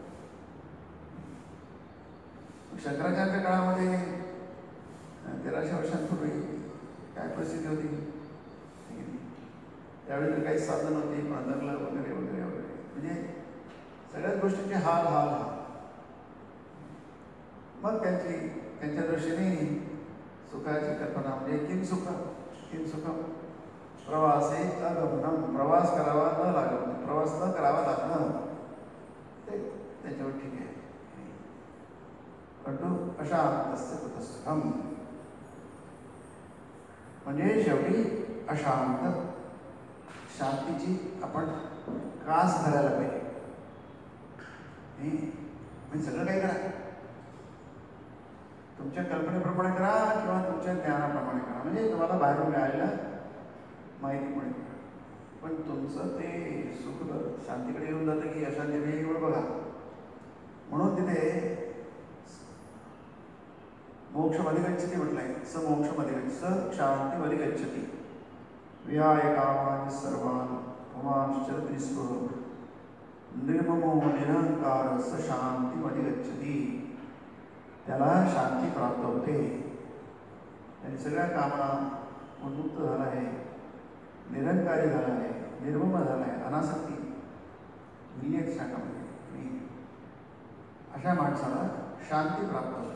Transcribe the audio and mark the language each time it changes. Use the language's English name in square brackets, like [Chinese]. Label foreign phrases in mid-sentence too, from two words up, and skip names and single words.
[Marathi] शंकराचार्याच्या काळामध्ये 1300 वर्षांपूर्वी काय परिस्थिती होती? त्यावेळी तर काही साधन नव्हती, पण जंगलं वगैरे वगैरे वगैरे, म्हणजे सगळ्याच गोष्टींचे हाल हाल हाल. मग त्यांच्या दृष्टीने सुखाची कल्पना म्हणजे [Sanskrit] किम सुखम प्रवासे अगमनम. [Marathi] प्रवास करावा न लागणं, प्रवास न करावा लागणं, ते त्याच्यावर ठीक आहे. परंतु [Sanskrit] अशांतस्य कुतः सुखम [Marathi] म्हणजे शेवटी अशांत, शांतीची आपण कास धरायला पाहिजे. म्हणजे सगळं काही करा, तुमच्या कल्पनेप्रमाणे करा किंवा तुमच्या ज्ञानाप्रमाणे करा, म्हणजे तुम्हाला बाहेरून मिळालेल्या माहितीमुळे करा. पण तुमचं ते सुख शांतीकडे येऊन जातं की अशांतीकडे एवढं बघा. म्हणून तिथे मोक्षमधिगच्छति म्हटलंय. [Sanskrit] स मोक्षमधिगच्छति, स शांतिमधिगच्छति. विहाय कामान् सर्वान् पुमांश्च निःस्पृह निर्ममो निरहंकार स शांतिमधिगच्छति. [Marathi] त्याला शांती प्राप्त होते. त्याने सगळ्या कामांना उन्मुक्त झाला आहे, निरंकारी झाला आहे, निर्मम झाला आहे, अनासक्ती विलीयक शाखामध्ये. अशा माणसाला शांती प्राप्त होते.